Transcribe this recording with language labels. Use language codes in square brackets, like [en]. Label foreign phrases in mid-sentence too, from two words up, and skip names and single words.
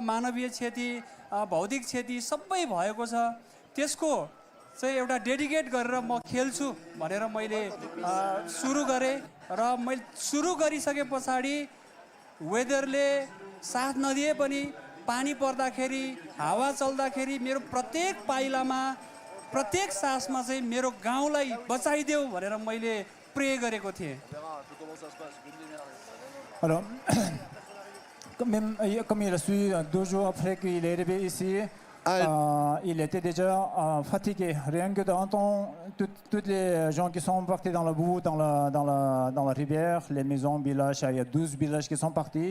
[ne] मानवीय क्षति भौतिक क्षति सबै भएको छ त्यसको चाहिँ एउटा डेडिकेट गरेर म खेल्छु भनेर मैले सुरु गरेँ र मैले सुरु गरिसके पछाडि वेदरले साथ नदिए पनि पानी पर्दाखेरि हावा चल्दाखेरि मेरो प्रत्येक पाइलामा प्रत्येक सासमा चाहिँ मेरो गाउँलाई बचाइदेऊ भनेर मैले प्रे गरेको थिएँ। [fr] Alors, comme il a su 2 jours après qu'il est arrivé ici, il était déjà fatigué. Rien que d'entendre tous les gens qui sont partis dans la boue, dans la rivière, les maisons, villages, il y a 12 villages qui sont partis.